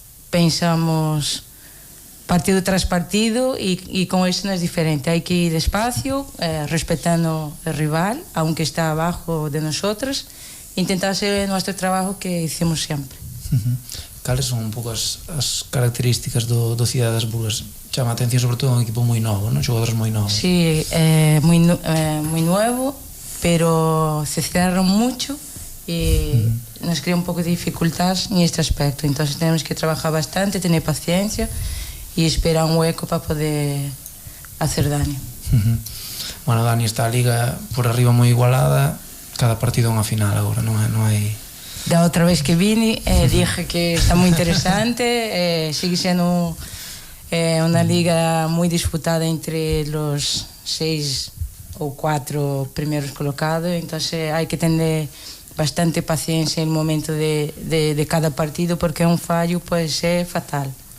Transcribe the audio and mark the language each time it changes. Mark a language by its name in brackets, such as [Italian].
[Spanish] pensamos partido tras partido, y con eso no es diferente, hay que ir despacio, respetando el rival, aunque está abajo de nosotros, intentar hacer nuestro trabajo que hicimos siempre. [Galician] cales son un pouco as características do Cidade das Burgas? Chama a atención sobre todo un equipo moi novo, non? Xogadores moi novos. [Spanish] Sí, muy nuevo, pero se cerraron mucho y nos crea un poco de dificultad en este aspecto. Entonces tenemos que trabajar bastante, tener paciencia y esperar un hueco para poder hacer daño. [Galician] Bueno, Dani, esta liga por arriba moi igualada, cada partido é unha final agora, non hai... Da outra vez [Spanish] que vine, dije que está [Galician] moi interesante, [Spanish] sigue sendo una liga muy disputada entre los 6 o 4 primeros colocados, entonces hay que tener bastante paciencia en el momento de cada partido, porque un fallo puede ser fatal.